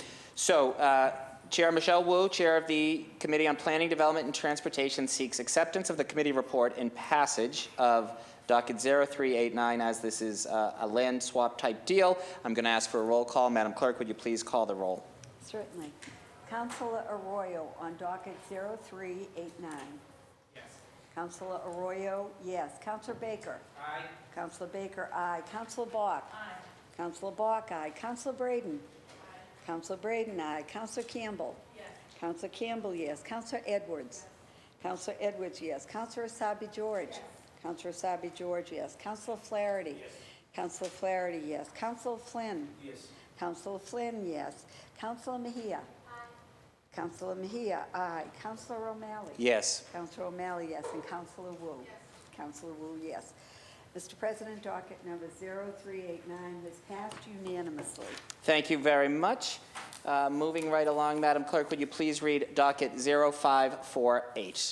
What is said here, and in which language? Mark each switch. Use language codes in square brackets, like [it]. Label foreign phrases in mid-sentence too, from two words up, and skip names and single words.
[en] So, Chair Michelle Wu, Chair of the Committee on Planning, Development, and Transportation, seeks acceptance of the committee report and passage of docket 0389, as this is a land swap type deal. I'm going to ask for a roll call. Madam Clerk, would you please call the roll? Certainly. Councilor Arroyo on docket 0389. Yes. Councilor Arroyo, yes. Councilor Baker. Aye. Councilor Baker, aye. Councilor Bok. Aye. Councilor Bok, aye. Councilor Braden. Aye. Councilor Braden, aye. Councilor Campbell. Yes. Councilor Campbell, yes. Councilor Edwards. Yes. Councilor Edwards, yes. Councilor Asabi George. Yes. Councilor Asabi George, yes. Councilor Flaherty. Yes. Councilor Flaherty, yes. Councilor Flynn. Yes. Councilor Flynn, yes. Councilor Mejia. Aye. Councilor Mejia, aye. Councilor O'Malley. Yes. Councilor O'Malley, yes. And Councilor Wu. Yes. Councilor Wu, yes. Mr. President, docket number 0389 has passed unanimously. Thank you very much. Moving right along, Madam Clerk, would you please read docket 0548?